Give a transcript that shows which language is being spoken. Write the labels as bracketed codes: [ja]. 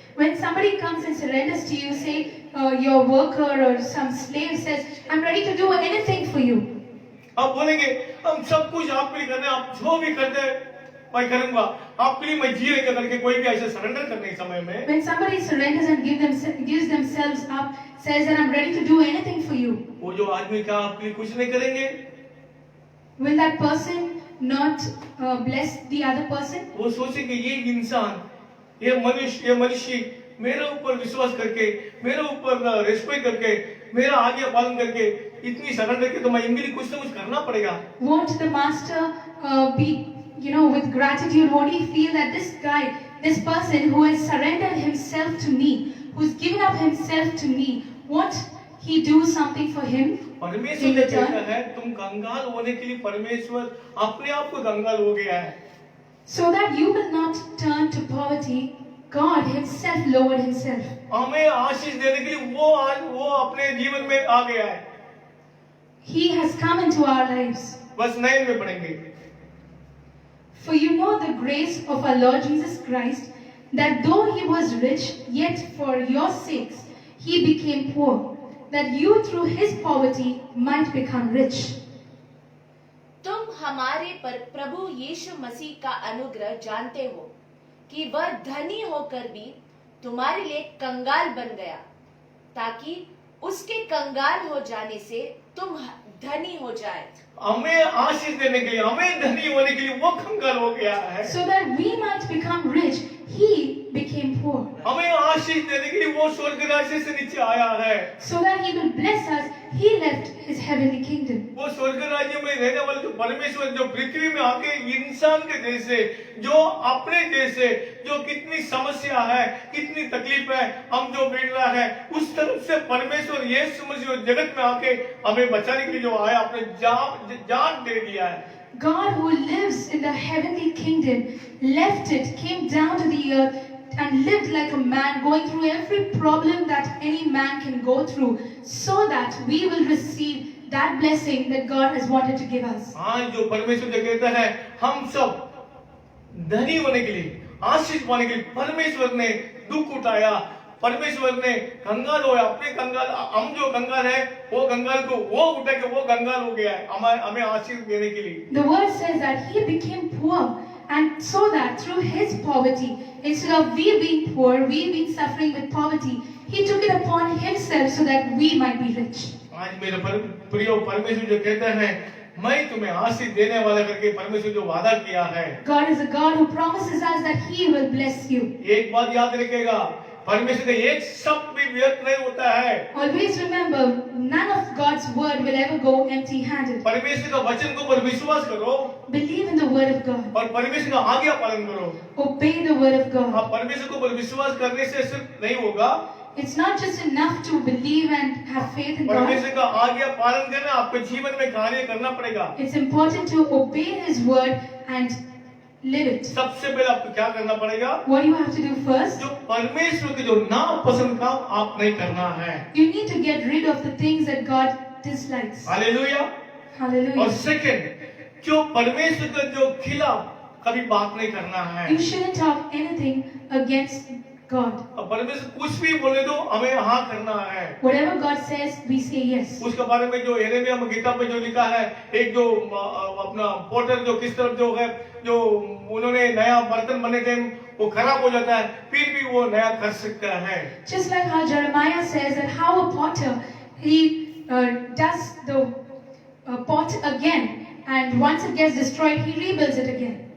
[en] When somebody comes and surrenders to you, say your worker or some slave says, "I'm ready to do anything for you." [hi] आप बोलेंगे हम सब कुछ आपके लिए करने, आप जो भी करते हैं मैं करूंगा, आपके लिए मैं जी रहेगा करके कोई भी ऐसे सरेंडर करने के समय में। [en] When somebody surrenders and gives themselves up, says that I'm ready to do anything for you, [hi] वो जो आदमी क्या आपके लिए कुछ नहीं करेंगे? [en] will that person not bless the other person? [hi] वो सोचेंगे ये इंसान, ये मनुष्य मेरे ऊपर विश्वास करके, मेरे ऊपर रेस्पेक्ट करके, मेरा आज्ञा पालन करके इतनी सरेंडर के, तो मैं इनके लिए कुछ ना कुछ करना पड़ेगा। [en] Won't the master be, with gratitude? Won't he feel that this guy, this person who has surrendered himself to me, who's given up himself to me, won't he do something for him? [hi] परमेश्वर ने कहता है तुम कंगाल होने के लिए परमेश्वर अपने आप को कंगाल हो गया है। [en] So that you will not turn to poverty, God Himself lowered Himself. [hi] हमें आशीष देने के लिए वो आज वो अपने जीवन में आ गया है। [en] He has come into our lives. [hi] बस 9 में पढ़ेंगे। [en] For you know the grace of our Lord Jesus Christ, that though He was rich, yet for your sakes He became poor, that you through His poverty might become rich. [hi] तुम हमारे पर प्रभु यीशु मसीह का अनुग्रह जानते हो कि वह धनी होकर भी तुम्हारे लिए कंगाल बन गया, ताकि उसके कंगाल हो जाने से तुम धनी हो जाए। हमें आशीष देने के लिए, हमें धनी होने के लिए वो कंगाल हो गया है। [en] So that we might become rich, He became poor. [hi] हमें आशीष देने के लिए वो स्वर्ग राज्य से नीचे आया है। [en] So that He will bless us, He left His heavenly kingdom. [hi] वो स्वर्ग राज्य में रहने वाले जो परमेश्वर जो पृथ्वी में आके इंसान के जैसे, जो अपने जैसे, जो कितनी समस्या है, कितनी तकलीफ है, हम जो बीत रहा है, उस तरफ से परमेश्वर यीशु मसीह जगत में आके हमें बचाने के लिए जो आया, अपने जान दे दिया है। [en] God who lives in the heavenly kingdom left it, came down to the earth and lived like a man, going through every problem that any man can go through, so that we will receive that blessing that God has wanted to give us. [hi] आज जो परमेश्वर जो कहता है हम सब धनी होने के लिए, आशीष पाने के लिए परमेश्वर ने दुख उठाया, परमेश्वर ने कंगाल होया, अपने कंगाल, हम जो कंगाल है वो कंगाल को वो उठा के वो कंगाल हो गया है हमें आशीष देने के लिए। [en] The word says that He became poor, and so that through His poverty, instead of we being poor, we being suffering with poverty, He took it upon Himself so that we might be rich. [hi] आज मेरे प्रिय परमेश्वर जो कहता है मैं तुम्हें आशीष देने वाला करके परमेश्वर जो वादा किया है। [en] God is a God who promises us that He will bless you. [hi] एक बात याद रखिएगा, परमेश्वर का एक शब्द भी व्यर्थ नहीं होता है। [en] Always remember, none of God's word will ever go empty-handed. [hi] परमेश्वर का वचन को पर विश्वास करो [en] Believe in the word of God. [hi] और परमेश्वर का आज्ञा पालन करो। [en] Obey the word of God. [hi] आप परमेश्वर को पर विश्वास करने से सिर्फ नहीं होगा, [en] It's not just enough to believe and have faith in God. [hi] परमेश्वर का आज्ञा पालन करना आपके जीवन में कार्य करना पड़ेगा। [en] It's important to obey His word and live it. [hi] सबसे पहले आपको क्या करना पड़ेगा? [en] What do you have to do first? [hi] जो परमेश्वर के जो नापसंद काम आप नहीं करना है। [en] You need to get rid of the things that God dislikes. [hi] Hallelujah. और [en] Hallelujah. [hi] सेकंड, जो परमेश्वर के जो खिलाफ कभी बात नहीं करना है। [en] You shouldn't talk anything against God. [hi] अब परमेश्वर कुछ भी बोले तो हमें हाँ करना है। [en] Whatever God says, we say yes. [hi] उसके बारे में जो यिर्मयाह में गीता में जो लिखा है, एक जो अपना पोटर जो किस तरफ जो है, जो उन्होंने नया बर्तन बने थे वो खराब हो जाता है, फिर भी वो नया कर सकता है। [en] Just like how Jeremiah says that how a potter, he does the pot again, and once it gets destroyed, he rebuilds it again.